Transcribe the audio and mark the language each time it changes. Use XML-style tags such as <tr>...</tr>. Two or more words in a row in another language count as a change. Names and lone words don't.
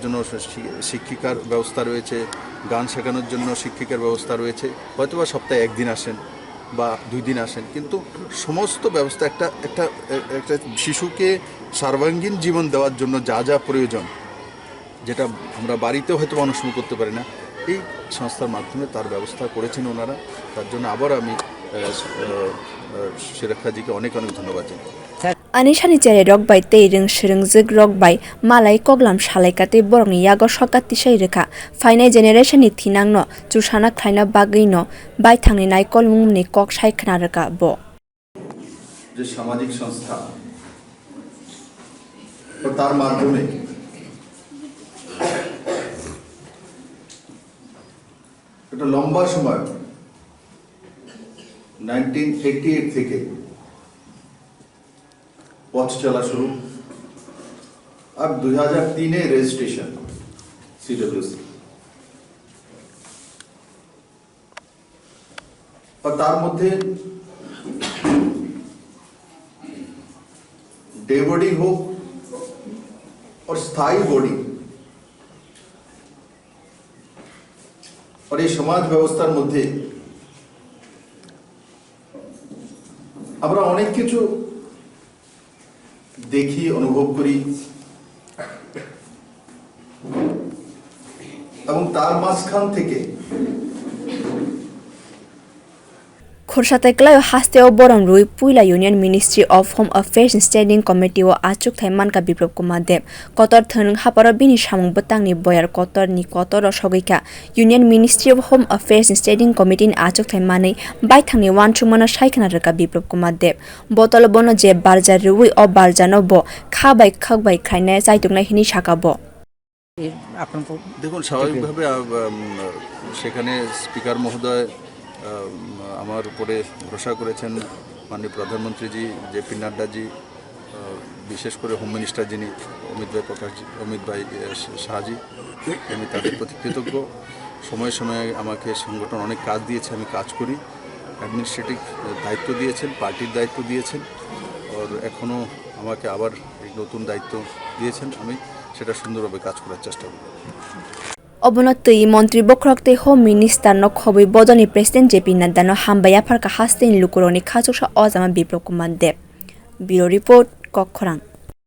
<bn>জন্য শিক্ষিকার ব্যবস্থা রয়েছে গান শেখানোর জন্য শিক্ষিকার ব্যবস্থা রয়েছে হয়তোবা সপ্তাহে একদিন আসেন বা 2 দিন আসেন কিন্তু সমস্ত ব্যবস্থা একটা শিশুকে সর্বাঙ্গীন জীবন দেওয়ার জন্য যা প্রয়োজন যেটা আমরা বাড়িতেও হয়তো অনুসরণ করতে পারি না এই সংস্থার মাধ্যমে তার ব্যবস্থা করেছেন ওনারা তার জন্য আবার আমি শ্রীলেখাজিকে অনেক ধন্যবাদ জানাই</bn> <trp>Annesha ni cherai rok bai tei rong srungjak rok bai malai koglam salaikate borok ni yago sorkar tisai rekha phainai generation ni thinangno chusana khlaina bagui no bai thangni naikol mungni kok sai khna rekha bo</trp> <bn>যে সামাজিক সংস্থা তো তার মাধ্যমে এটা লম্বা সময় 1988 থেকে পথ চলা শুরু আর 2003 রেজিস্ট্রেশন CWC আর তার মধ্যে</bn> <en>day boarding</en> <bn>হোক আর স্থায়ী বোর্ডিং আর এই সমাজ ব্যবস্থার মধ্যে আমরা অনেক কিছু দেখি, অনুভব করি, এবং তার মাঝখান থেকে</bn> <trp>Khursatai haste o borong rui puila Union Ministry of Home Affairs Standing Committee o achuk thaiman ka Biplab Kumar Deb kotor thung haparo bini samung betang ni boyar kotor o sogika Union Ministry of Home Affairs Standing Committee ni achuk thaimani bai thangni wan chumana saikhana raka Biplab Kumar Deb botol bono je barjar rui o barjano bo khabai khaine jaitukna hini sakabo</trp> <bn>দেখুন স্বাভাবিকভাবে সেখানে স্পিকার মহোদয় আমার উপরে ভরসা করেছেন, মাননীয় প্রধানমন্ত্রীজি জে পি নাড্ডাজি, বিশেষ করে</bn> <en>home minister</en> <bn>যিনি অমিত ভাই শাহজি, আমি তাদের প্রতি কৃতজ্ঞ। সময়ে সময়ে আমাকে সংগঠন অনেক কাজ দিয়েছে, আমি কাজ করি, অ্যাডমিনিস্ট্রেটিভ দায়িত্ব দিয়েছেন, পার্টির দায়িত্ব দিয়েছেন, আর এখনও আমাকে আবার এই নতুন দায়িত্ব দিয়েছেন, আমি সেটা সুন্দরভাবে কাজ করার চেষ্টা করব।</bn> <trp>Obonotui Montri Bokrokte</trp> <en>Home Minister</en> <trp>no Khobi Bodoni President J P Nadda no Hambaya Parka haste lukorog ni khachuksa ojama Biplab Kumar Deb.</trp> <en>Bureau Report</en> <trp>Kokkhorang.</trp>